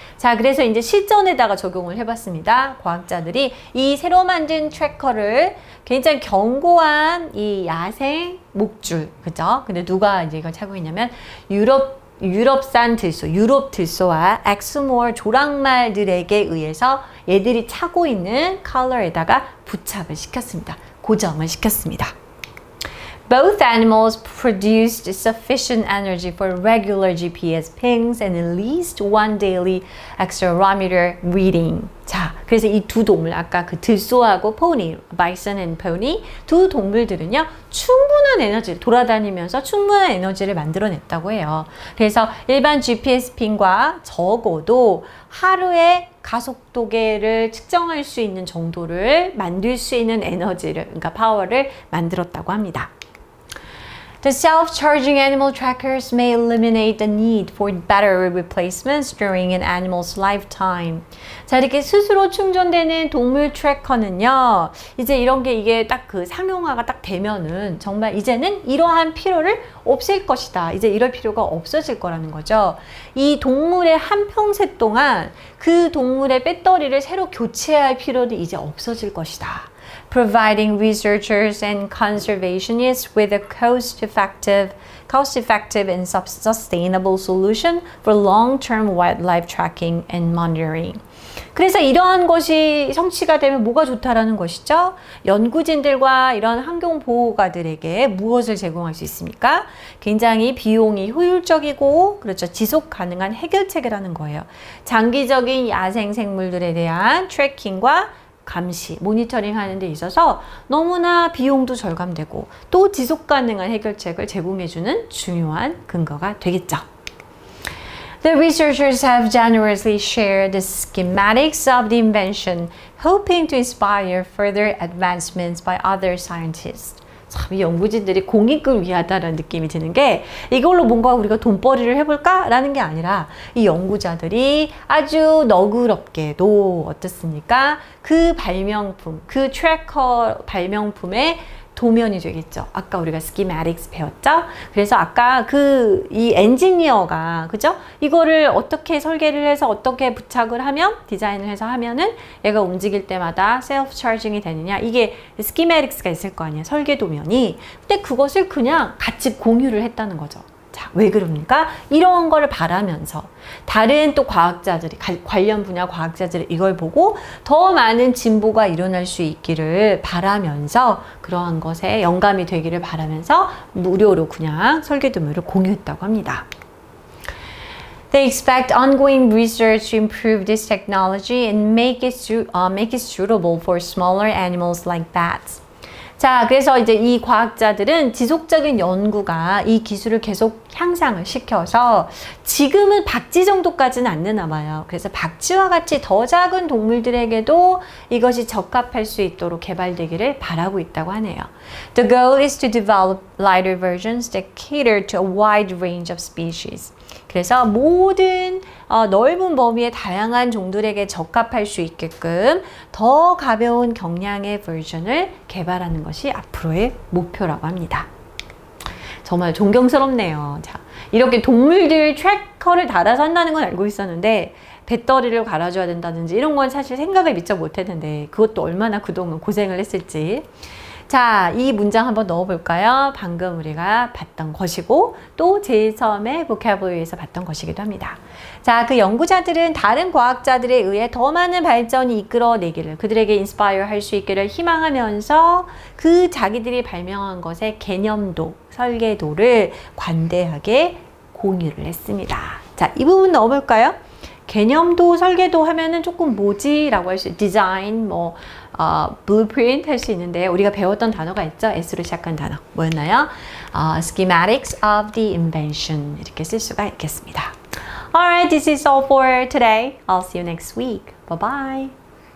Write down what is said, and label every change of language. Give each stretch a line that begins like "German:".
Korean: 자, 그래서 이제 실전에다가 적용을 해봤습니다. 과학자들이 이 새로 만든 트래커를 굉장히 견고한 이 야생 목줄, 그죠? 근데 누가 이제 이걸 차고 있냐면 유럽산 들소, 유럽 들소와 엑스모어 조랑말들에게 의해서 얘들이 차고 있는 컬러에다가 부착을 시켰습니다. 고정을 시켰습니다.
English: Both animals produced sufficient energy for regular GPS pings and at least one daily accelerometer reading.
Korean: 자, 그래서 이 두 동물, 아까 그 들소하고 포니,
English: bison and pony
Korean: 두 동물들은요, 충분한 에너지, 돌아다니면서 충분한 에너지를 만들어냈다고 해요. 그래서 일반 GPS 핑과 적어도 하루에 가속도계를 측정할 수 있는 정도를 만들 수 있는 에너지를, 그러니까 파워를 만들었다고 합니다.
English: The self-charging animal trackers may eliminate the need for battery replacements during an animal's lifetime.
Korean: 자, 이렇게 스스로 충전되는 동물 트래커는요, 이제 이런 게 이게 딱 그 상용화가 딱 되면은 정말 이제는 이러한 필요를 없앨 것이다. 이제 이럴 필요가 없어질 거라는 거죠. 이 동물의 한평생 동안 그 동물의 배터리를 새로 교체할 필요는 이제 없어질 것이다.
English: Providing researchers and conservationists with a cost-effective and sustainable solution for long-term wildlife tracking and monitoring.
Korean: 그래서 이러한 것이 성취가 되면 뭐가 좋다라는 것이죠? 연구진들과 이런 환경보호가들에게 무엇을 제공할 수 있습니까? 굉장히 비용이 효율적이고, 그렇죠, 지속 가능한 해결책이라는 거예요. 장기적인 야생 생물들에 대한 트래킹과 감시, 모니터링 하는 데 있어서 너무나 비용도 절감되고 또 지속 가능한 해결책을 제공해주는 중요한 근거가 되겠죠.
English: The researchers have generously shared the schematics of the invention, hoping to inspire further advancements by other scientists.
Korean: 참, 이 연구진들이 공익을 위하다라는 느낌이 드는 게 이걸로 뭔가 우리가 돈벌이를 해볼까? 라는 게 아니라 이 연구자들이 아주 너그럽게도 어떻습니까? 그 발명품, 그 트래커 발명품의 도면이 되겠죠. 아까 우리가 schematics 배웠죠? 그래서 아까 이 엔지니어가, 그죠? 이거를 어떻게 설계를 해서 어떻게 부착을 하면, 디자인을 해서 하면은 얘가 움직일 때마다 셀프 차징이 되느냐. 이게 schematics가 있을 거 아니에요. 설계 도면이. 근데 그것을 그냥 같이 공유를 했다는 거죠. 자, 왜 그럽니까? 이런 거를 바라면서 다른 또 과학자들이, 관련 분야 과학자들이 이걸 보고 더 많은 진보가 일어날 수 있기를 바라면서, 그러한 것에 영감이 되기를 바라면서 무료로 그냥 설계도면을 공유했다고 합니다.
English: They expect ongoing research to improve this technology and make it suitable for smaller animals like bats.
Korean: 자, 그래서 이제 이 과학자들은 지속적인 연구가 이 기술을 계속 향상을 시켜서 지금은 박쥐 정도까지는 안 되나 봐요. 그래서 박쥐와 같이 더 작은 동물들에게도 이것이 적합할 수 있도록 개발되기를 바라고 있다고 하네요.
English: The goal is to develop lighter versions that cater to a wide range of species.
Korean: 그래서 모든 넓은 범위의 다양한 종들에게 적합할 수 있게끔 더 가벼운 경량의 버전을 개발하는 것이 앞으로의 목표라고 합니다. 정말 존경스럽네요. 자, 이렇게 동물들 트래커를 달아서 한다는 건 알고 있었는데 배터리를 갈아줘야 된다든지 이런 건 사실 생각을 미처 못했는데 그것도 얼마나 그동안 고생을 했을지. 자, 이 문장 한번 넣어볼까요? 방금 우리가 봤던 것이고 또 제일 처음에 vocabulary에서 봤던 것이기도 합니다. 자, 그 연구자들은 다른 과학자들에 의해 더 많은 발전이 이끌어내기를, 그들에게 인스파이어 할 수 있기를 희망하면서 그 자기들이 발명한 것의 개념도, 설계도를 관대하게 공유를 했습니다. 자, 이 부분 넣어볼까요? 개념도, 설계도 하면은 조금 뭐지? 라고 할 수, 디자인, blueprint 할 수 있는데 우리가 배웠던 단어가 있죠? S로 시작한 단어. 뭐였나요?
English: Schematics of the invention.
Korean: 이렇게 쓸 수가 있겠습니다.
English: Alright, this is all for today. I'll see you next week. Bye-bye.